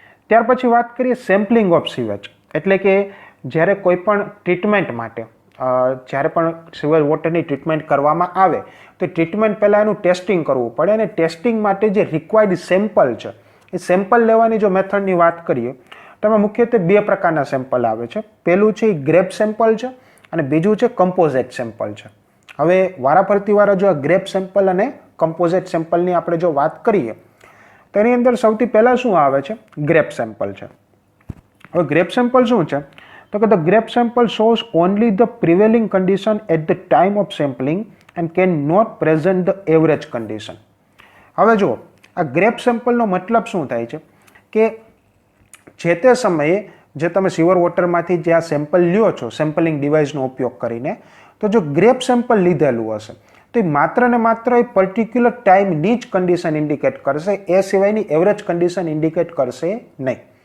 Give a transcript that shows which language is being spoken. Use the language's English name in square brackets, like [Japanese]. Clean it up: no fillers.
[Gujarati] ત્યાર પછી વાત કરીએ સેમ્પલિંગ ઓફ સીવેજ. એટલે કે જ્યારે કોઈ પણ ટ્રીટમેન્ટ માટે જ્યારે પણ સીવર વોટરની ટ્રીટમેન્ટ કરવામાં આવે તો ટ્રીટમેન્ટ પહેલાં એનું ટેસ્ટિંગ કરવું પડે અને ટેસ્ટિંગ માટે જે રિક્વાયર્ડ સેમ્પલ છે એ સેમ્પલ લેવાની જો મેથડની વાત કરીએ તો એમાં મુખ્યત્વે 2 પ્રકારના સેમ્પલ આવે છે. પહેલું છે એ ગ્રેપ સેમ્પલ છે અને બીજું છે કમ્પોઝિટ સેમ્પલ છે. હવે વારાફરતી વારા જો આ ગ્રેપ સેમ્પલ અને કમ્પોઝિટ સેમ્પલની આપણે જો વાત કરીએ તો એની અંદર સૌથી પહેલાં શું આવે છે? ગ્રેપ સેમ્પલ છે. હવે ગ્રેપ સેમ્પલ શું છે તો કે [English] the grape sample shows only the prevailing condition at the time of sampling and cannot present the average condition. [Gujarati] હવે જુઓ આ ગ્રેપ સેમ્પલનો મતલબ શું થાય છે કે જે તે સમયે જે તમે સીવર વોટરમાંથી જે આ સેમ્પલ લ્યો છો સેમ્પલિંગ ડિવાઇસનો ઉપયોગ કરીને તો જો ગ્રેપ સેમ્પલ લીધેલું હશે તો એ માત્ર ને માત્ર એ પર્ટિક્યુલર ટાઈમની જ કન્ડિશન ઇન્ડિકેટ કરશે, એ સિવાયની એવરેજ કન્ડિશન ઇન્ડિકેટ કરશે નહીં.